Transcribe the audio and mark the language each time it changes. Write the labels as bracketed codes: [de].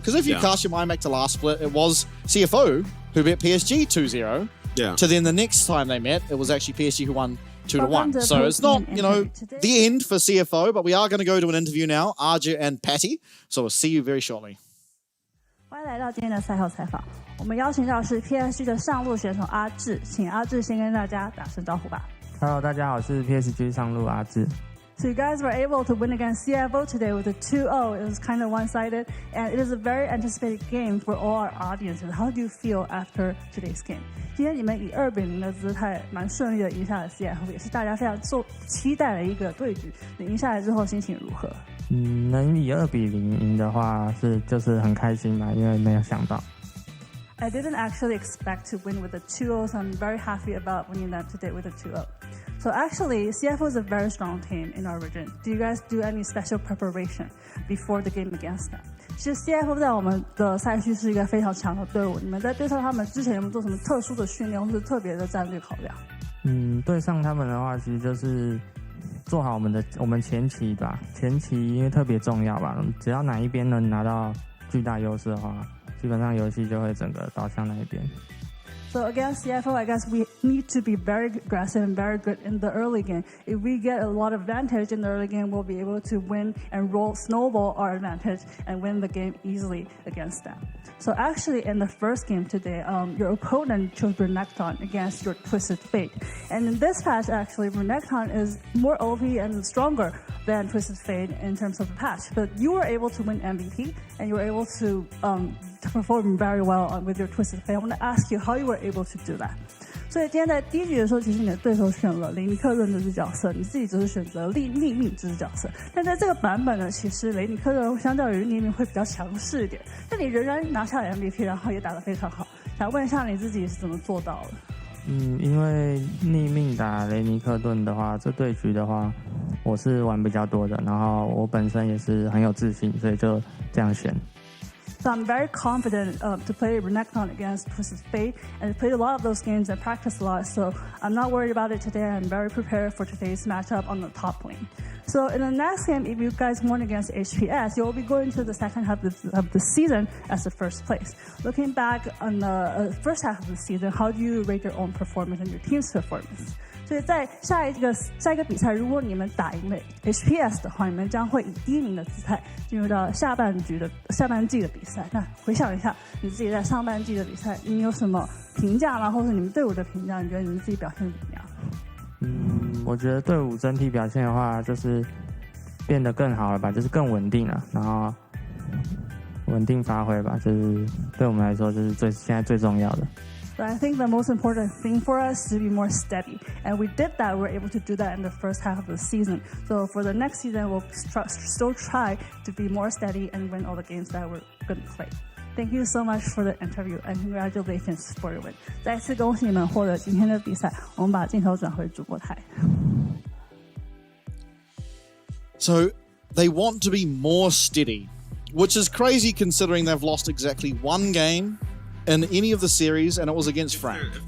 [en] Because if you cast your mind back to last split, it was CFO who beat PSG 2-0. Yeah. To then the next time they met, it was actually PSG who won 2-1. So it's not, the end for CFO, but we are going to go to an interview now, RJ and Patty. So we'll see you very shortly. [zh] 欢迎来到今天的赛后采访。我们邀请到的是 PSG 的上路选手阿志，请阿志先跟大家打声招呼吧。 Hello， 大家好，我是 PSG 上路阿志。 [en] So you guys were able to win against CFO today with a 2-0. It was kind of one-sided, and it is a very anticipated game for all our audiences. How do you feel after today's game? [zh] 今天你们以2-0的姿态，蛮顺利的赢下了 CFO， 也是大家非常期待的一个对局。你赢下来之后心情如何？能以2-0赢的话就是很开心嘛，因为没有想到。 [en] I didn't actually expect to win with a 2-0, so I'm very happy about winning that today with a 2-0. So actually, CFO is a very strong team in our region. Do you guys do any special preparation before the game against them? [zh] 其实 CFO 在我们的赛区是一个非常强的队伍。你们在对上他们之前有没有做什么特殊的训练，或是特别的战略考量？对上他们的话，其实就是做好我们前期吧。前期因为特别重要吧，只要哪一边能拿到巨大优势的话，基本上游戏就会整个导向那一边。 [en] So against CFO, I guess we need to be very aggressive and very good in the early game. If we get a lot of advantage in the early game, we'll be able to win and snowball our advantage and win the game easily against them. So actually, in the first game today, your opponent chose Renekton against your Twisted Fate. And in this patch, actually, Renekton is more OP and stronger than Twisted Fate in terms of the patch. But you were able to win MVP, and you were able to perform very well with your Twisted Fate. I want to ask you how you were able to do that. [zh] 所以今天在第一局的时候，其实你的对手选了雷尼克顿这只角色，你自己只是选择匿命这只角色。但在这个版本呢，其实雷尼克顿相较于匿命会比较强势一点，但你仍然拿下了 MVP， 然后也打得非常好。想问一下你自己是怎么做到的？因为匿命打雷尼克顿的话，这对局的话，我是玩比较多的，然后我本身也是很有自信，所以就这样选。 [en] So I'm very confident to play Renekton against Twisted Fate, and played a lot of those games and practiced a lot, so I'm not worried about it today. I'm very prepared for today's matchup on the top lane. So in the next game, if you guys won against HPS, you'll be going to the second half of the season as the first place. Looking back on the first half of the season, how do you rate your own performance and your team's performance? [zh] 所以在下一个比赛，如果你们打赢了 HPS 的话，你们将会以第一名的姿态进入到下半季的比赛。那回想一下你自己在上半季的比赛，你有什么评价吗？或者你们队伍的评价？你觉得你们自己表现怎么样？我觉得队伍整体表现的话，就是变得更好了吧，就是更稳定了，然后稳定发挥吧，就是对我们来说就是现在最重要的。 [en] But I think the most important thing for us is to be more steady. And we did that. We were able to do that in the first half of the season. So for the next season, we'll still try to be more steady and win all the games that we're going to play. Thank you so much for the interview and congratulations for your win. [zh] 再次恭喜你们获得今天的比赛。我们把镜头转回主播台。 [en] So they want to be more steady, which is crazy considering they've lost exactly one game in any of the series, and it was against Frank.